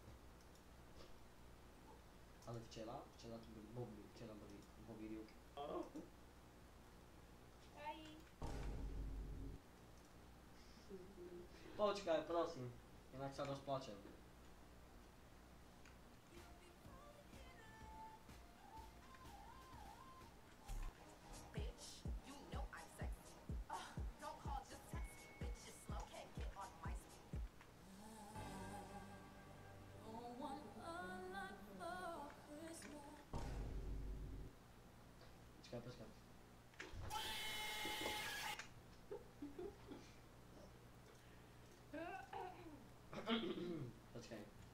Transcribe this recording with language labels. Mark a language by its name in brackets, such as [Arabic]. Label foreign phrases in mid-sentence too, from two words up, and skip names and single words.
[Slovak] Ale včera tu boli rivky. Počkaj, prosím, inak sa rozplačem. [English] Bitch, you know I'm sexy. Don't call, just text me. Bitch, just slow, can't get on my speed. [Slovak] Počkaj. Počkaj.